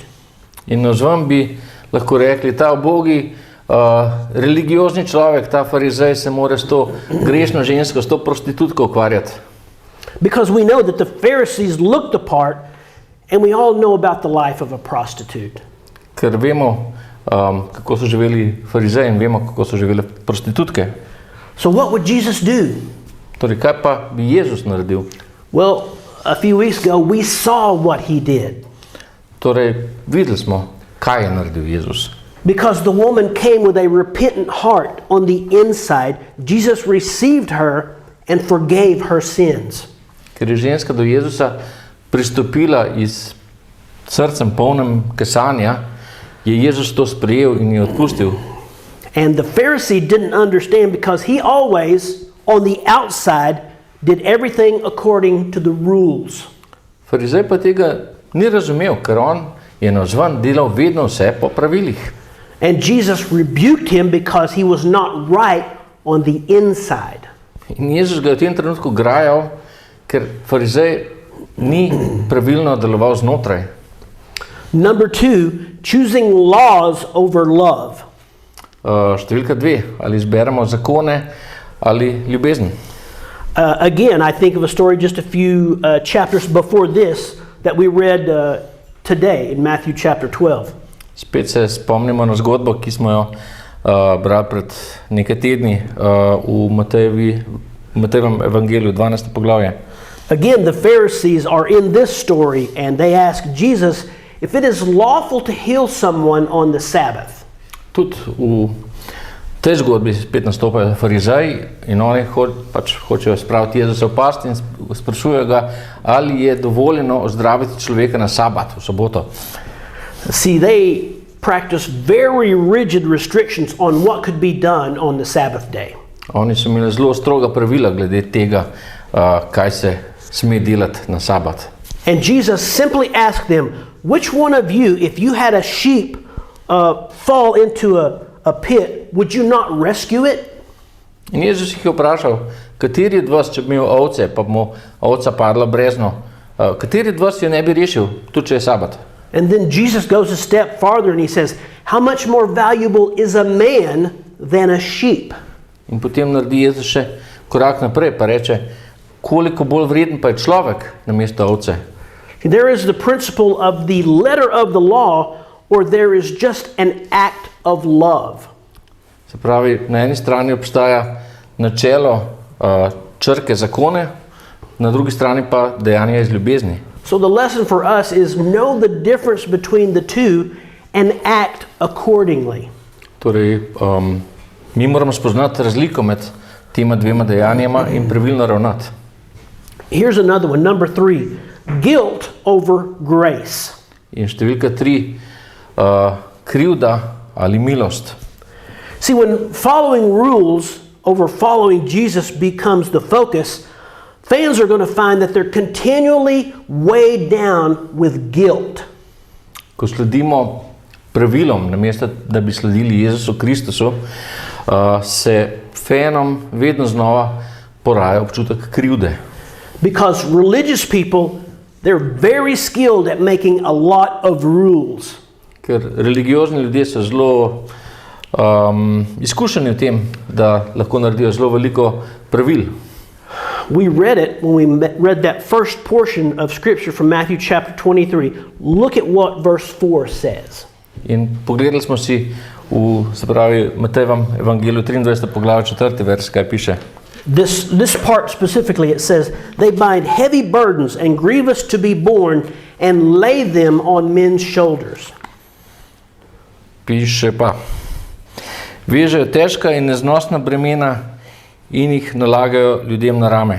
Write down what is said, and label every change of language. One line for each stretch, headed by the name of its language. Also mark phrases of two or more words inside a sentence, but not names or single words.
Slovenian: In navzven bi lahko rekli, ta ubogi religiozni človek, ta farizej se mora s to grešno žensko, s to prostitutko ukvarjati.
English: Because we know that the Pharisees looked the part, and we all know about the life of a prostitute.
Slovenian: Ker vemo, kako so živeli farizeji in vemo, kako so živele prostitutke.
English: So what would Jesus do?
Slovenian: Torej, kaj pa bi Jezus naredil?
English: Well, a few weeks ago, we saw what he did.
Slovenian: Torej, videli smo, kaj je naredil Jezus.
English: Because the woman came with a repentant heart on the inside, Jesus received her and forgave her sins.
Slovenian: Ker je ženska do Jezusa pristopila iz srcem polnem kesanja, je Jezus to sprejel in je odpustil.
English: And the Pharisee didn't understand because he always, on the outside, did everything according to the rules.
Slovenian: Farizej pa tega ni razumel, ker on je navzven delal vedno vse po pravilih.
English: And Jesus rebuked him because he was not right on the inside.
Slovenian: In Jezus ga je v tem trenutku grajal, ker farizej ni pravilno deloval znotraj.
English: Number 2, choosing laws over love.
Slovenian: Številka 2, ali izberemo zakone ali ljubezen.
English: Again, I think of a story just a few chapters before this that we read today in Matthew chapter 12.
Slovenian: Spet se spomnimo na zgodbo, ki smo jo brali pred nekaj tedni v Matejevem evangeliju, 12. poglavje.
English: Again, the Pharisees are in this story and they ask Jesus if it is lawful to heal someone on the Sabbath.
Slovenian: Tudi v tej zgodbi spet nastopajo farizeji in oni hočejo spraviti Jezusa v past in sprašujejo ga, ali je dovoljeno ozdraviti človeka na sabat, v soboto.
English: See, they practice very rigid restrictions on what could be done on the Sabbath day.
Slovenian: Oni so imeli zelo stroga pravila glede tega, kaj se sme delati na sabat.
English: And Jesus simply asked them, which one of you, if you had a sheep fall into a pit, would you not rescue it?
Slovenian: In Jezus jih je vprašal, kateri od vas, če bi imel ovce, pa bi mu ovca padla brezno, kateri od vas jo ne bi rešil, tudi če je sabat?
English: And then Jesus goes a step farther and he says, how much more valuable is a man than a sheep?
Slovenian: In potem naredi Jezus še korak naprej, pa reče, koliko bolj vreden pa je človek namesto ovce.
English: There is the principle of the letter of the law, or there is just an act of love.
Slovenian: Se pravi, na eni strani obstaja načelo črke zakone, na drugi strani pa dejanje iz ljubezni.
English: So the lesson for us is know the difference between the two and act accordingly.
Slovenian: Torej, mi moramo spoznati razliko med tema dvema dejanjema in pravilno ravnati.
English: Here's another one, number 3. Guilt over grace.
Slovenian: In številka 3, krivda ali milost.
English: See, when following rules over following Jesus becomes the focus, fans are going to find that they're continually weighed down with guilt.
Slovenian: Ko sledimo pravilom, namesto da bi sledili Jezusu Kristusu, se fanom vedno znova poraja občutek krivde.
English: Because religious people, they're very skilled at making a lot of rules.
Slovenian: Ker religiozni ljudje so zelo izkušeni v tem, da lahko naredijo zelo veliko pravil.
English: We read it when we read that first portion of Scripture from Matthew chapter 23. Look at what verse 4 says.
Slovenian: In pogledali smo si se pravi, Matejevem evangeliju 23. poglavje 4. vers, kaj piše.
English: This part specifically, it says, they bind heavy burdens and grievous to be borne and lay them on men's shoulders.
Slovenian: Piše pa, vežejo težka in neznosna bremena in jih nalagajo ljudem na rame.